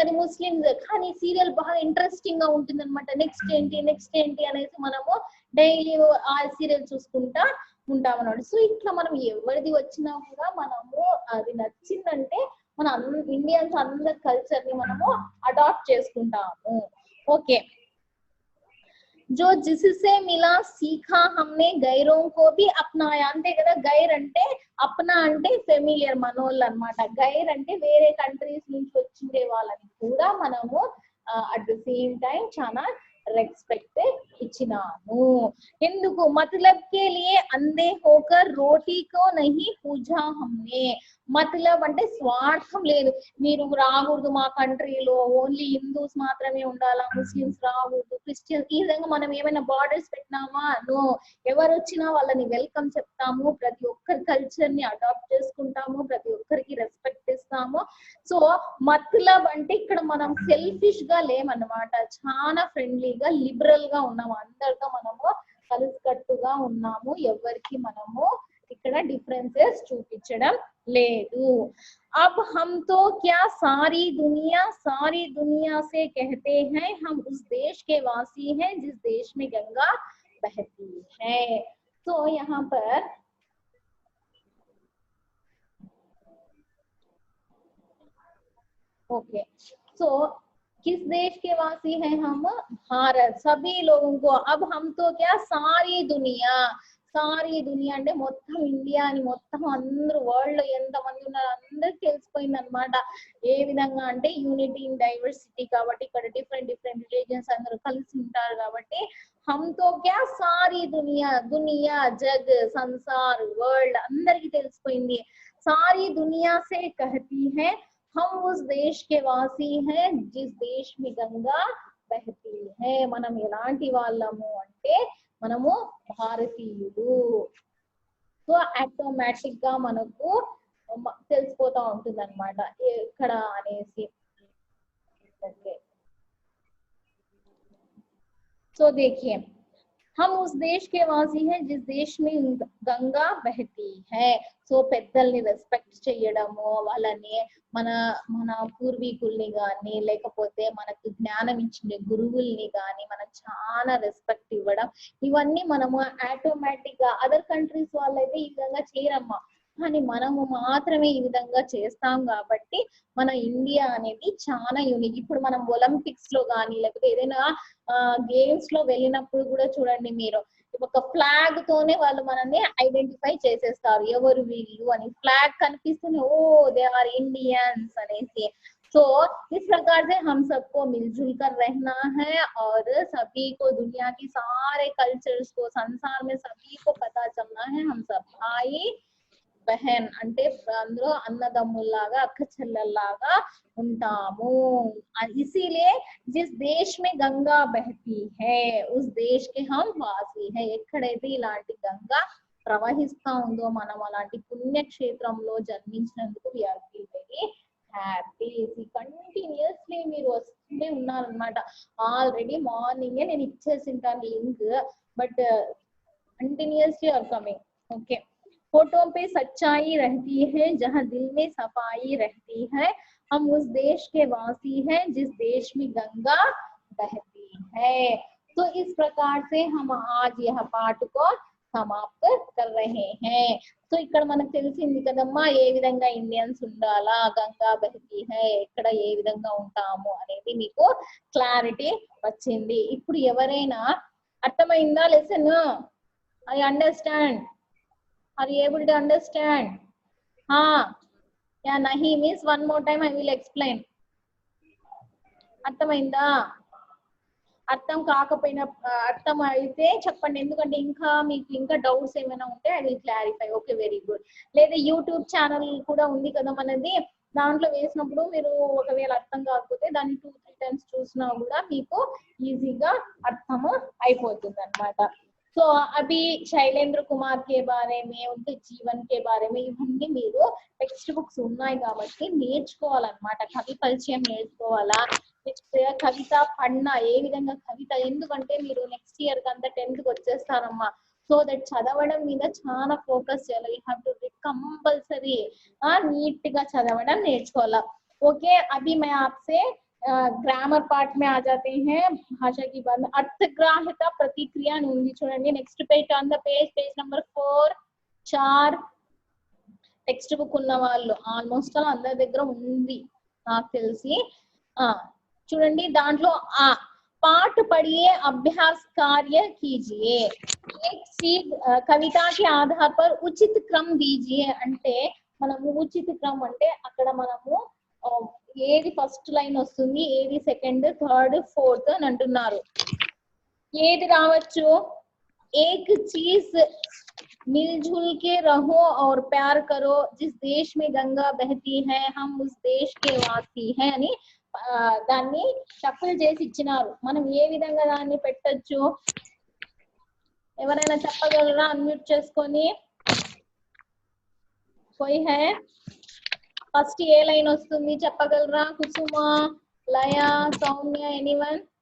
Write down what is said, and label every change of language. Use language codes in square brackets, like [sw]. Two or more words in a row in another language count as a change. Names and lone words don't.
[te] అది ముస్లింస్ కానీ సీరియల్ బాగా ఇంట్రెస్టింగ్ గా ఉంటుంది అనమాట. నెక్స్ట్ ఏంటి అనేసి మనము డైలీ ఆ సీరియల్ చూసుకుంటా ఉంటాం అన్నమాట. సో ఇట్లా మనం ఎవరిది వచ్చినా కూడా మనము అది నచ్చిందంటే మన ఇండియన్స్ అందరి కల్చర్ ని మనము అడాప్ట్ చేసుకుంటాము. ఓకే, [hi] जो जिससे मिला सीखा हमने गैरों को भी अपनाया. [te] అంతే కదా, గైర్ అంటే అప్నా అంటే ఫెమిలియర్ మనోళ్ళు అన్నమాట. గైర్ అంటే వేరే కంట్రీస్ నుంచి వచ్చిండే వాళ్ళని కూడా మనము [en] at the same time [te] చాలా రెస్పెక్ట్ ఇచ్చినాము. ఎందుకు? [hi] मतलब के लिए अंधे होकर रोटी को नहीं पूजा हमने. [te] మతలబ్ అంటే స్వార్థం లేదు. మీరు రాకూడదు మా కంట్రీలో, [en] only Hindus [te] మాత్రమే ఉండాలా, ముస్లిమ్స్ రాకూడదు, క్రిస్టియన్స్, ఈ విధంగా మనం ఏమైనా బార్డర్స్ పెట్టినామా? నో. ఎవరు వచ్చినా వాళ్ళని వెల్కమ్ చెప్తాము, ప్రతి ఒక్కరి కల్చర్ ని అడాప్ట్ చేసుకుంటాము, ప్రతి ఒక్కరికి రెస్పెక్ట్ ఇస్తాము. సో మతలబ్ అంటే ఇక్కడ మనం సెల్ఫిష్ గా లేమన్నమాట. చాలా ఫ్రెండ్లీగా లిబరల్ గా ఉన్నాము, అందరితో మనము కలిసికట్టుగా ఉన్నాము. ఎవరికి మనము ఇక్కడ డిఫరెన్సెస్ చూపించడం లేదు. [hi] अब हम तो क्या सारी दुनिया से कहते हैं हम उस देश के वासी हैं जिस देश में गंगा बहती है. तो यहाँ पर [en] OK, so [hi] किस देश के वासी हैं हम? भारत. सभी लोगों को अब हम तो क्या सारी दुनिया [te] అంటే మొత్తం ఇండియా అని, మొత్తం అందరూ వరల్డ్ లో ఎంత మంది ఉన్నారు అందరికి తెలిసిపోయింది అనమాట. ఏ విధంగా అంటే [en] unity in diversity [te] కాబట్టి ఇక్కడ [en] different religions [te] అందరూ కలిసి ఉంటారు కాబట్టి [hi] हमतो क्या सारी दुनिया जग संसार [te] వరల్డ్ అందరికి తెలిసిపోయింది. [hi] सारी दुनिया से कहती है हम उस देश के वासी हैं जिस देश में गंगा बहती है. [te] మనం ఎలాంటి వాళ్ళము అంటే మనము భారతీయులు. సో ఆటోమేటిక్ గా మనకు తెలిసిపోతా ఉంటుంది అనమాట ఎక్కడ అనేసి. [en] OK, so [hi] देखिए हम उस देश के वासी हैं जिस देश में गंगा बहती है. [te] సో పెద్దల్ని రెస్పెక్ట్ చేయడము, వాళ్ళని మన పూర్వీకుల్ని గాని లేకపోతే మనకు జ్ఞానం ఇచ్చిన గురువుల్ని గాని మనం చాలా రెస్పెక్ట్ ఇవ్వడం, ఇవన్నీ మనము ఆటోమేటిక్ గా అదర్ కంట్రీస్ వాళ్ళైతే ఈ విధంగా చేయరమ్మా, కానీ మనము మాత్రమే ఈ విధంగా చేస్తాం కాబట్టి మన ఇండియా అనేది చాలా యూనిక్. ఇప్పుడు మనం ఒలింపిక్స్ లో కానీ లేకపోతే ఏదైనా గేమ్స్ లో వెళ్ళినప్పుడు కూడా చూడండి మీరు, ఒక ఫ్లాగ్ తోనే వాళ్ళు మనల్ని ఐడెంటిఫై చేసేస్తారు ఎవరు వీళ్ళు అని. ఫ్లాగ్ కనిపిస్తూనే [en] oh they are Indians [te] అనేసి. [hi] तो इस प्रकार से हम सबको मिलजुल कर रहना है और सभी को दुनिया की सारे कल्चर्स को संसार में सभी को पता चलना है. हम सब भाई बहन [te] అంటే అందులో అన్నదమ్ముల్లాగా అక్క చెల్లెల్లాగా ఉంటాము. [hi] इसीलिए जिस देश में गंगा बहती है उस देश के हम वासी है. [te] ఎక్కడైతే ఇలాంటి గంగా ప్రవహిస్తా ఉందో మనం అలాంటి పుణ్యక్షేత్రంలో జన్మించినందుకు [en] we are very happy. [te] కంటిన్యూస్లీ మీరు వస్తూనే ఉన్నారనమాట. ఆల్రెడీ మార్నింగే నేను ఇచ్చేసింటాను లింక్, [en] but continuously [te] और कमिंग. [hi] ओके, फोटो पे सच्चाई रहती है जहाँ दिल में सफाई रहती है. हम उस देश के वासी हैं जिस देश में गंगा बहती है. तो इस प्रकार से हम आज यह पाठ को समाप्त कर रहे हैं. [te] సో ఇక్కడ మనకు తెలిసింది కదమ్మా ఏ విధంగా ఇండియన్స్ ఉండాలా, [hi] गंगा बहती है [te] ఇక్కడ ఏ విధంగా ఉంటాము అనేది మీకు క్లారిటీ వచ్చింది. ఇప్పుడు ఎవరైనా అర్థమైందా లెసన్? [en] I understand. Are you able to understand? Yeah, nahi means one more time I will explain. [te] అర్థమైందా? అర్థం కాకపోయినా అర్థం అయితే చెప్పండి, ఎందుకంటే ఇంకా మీకు ఇంకా డౌట్స్ ఏమైనా ఉంటే [en] I will clarify. OK, very good. [te] లేదా యూట్యూబ్ ఛానల్ కూడా ఉంది కదా మనది, దాంట్లో వేసినప్పుడు మీరు ఒకవేళ అర్థం కాకపోతే దాన్ని 2-3 times చూసినా కూడా మీకు ఈజీగా అర్థము అయిపోతుంది అన్నమాట. సో [hi] अभी शैलेंद्र कुमार के बारे में, उनके जीवन के बारे में [te] ఇవన్నీ మీరు [en] text books [te] ఉన్నాయి కాబట్టి నేర్చుకోవాలన్నమాట. కవి పరిచయం నేర్చుకోవాలా, కవిత పన్నా ఏ విధంగా కవిత, ఎందుకంటే మీరు [en] next year [te] కంతా 10th కి వచ్చేస్తారమ్మా. [en] so that [te] చదవడం మీద చాలా ఫోకస్ చేయాలి. [en] you have to compulsory [te] నీట్ గా చదవడం నేర్చుకోవాలా. ఓకే, [hi] अभी मैं आपसे [en] grammar part [hi] में आ जाते हैं. भाषा की बात में अर्थग्राह्यता प्रतिक्रिया [te] ఉంది చూడండి. [en] next page on the page number 4 text book [te] ఉన్న వాళ్ళు ఆల్మోస్ట్ అందరి దగ్గర ఉంది నాకు తెలిసి. చూడండి దాంట్లో [hi] पाठ पढ़िए अभ्यास कार्य कीजिए, एक चीज कविता के आधार पर उचित क्रम दीजिए. [te] అంటే మనము ఉచిత క్రమం అంటే అక్కడ మనము ఏది [en] first line [te] వస్తుంది, ఏది సెకండ్, థర్డ్, ఫోర్త్ అని అంటున్నారు. ఏది రావచ్చు? [hi] एक चीज मिलजुल के रहो और प्यार करो जिस देश में गंगा बहती है हम उस देश के वासी हैं [te] అని దాన్ని షఫుల్ చేసి ఇచ్చినారు. మనం ఏ విధంగా దాన్ని పెట్టొచ్చు? ఎవరైనా చెప్పగలరా? అన్మ్యూట్ చేసుకొని. [hi] कोई है? [te] ఫస్ట్ ఏ లైన్ వస్తుంది చెప్పగలరా? కుసుమ, లయ, సౌమ్య, ఎనీవన్?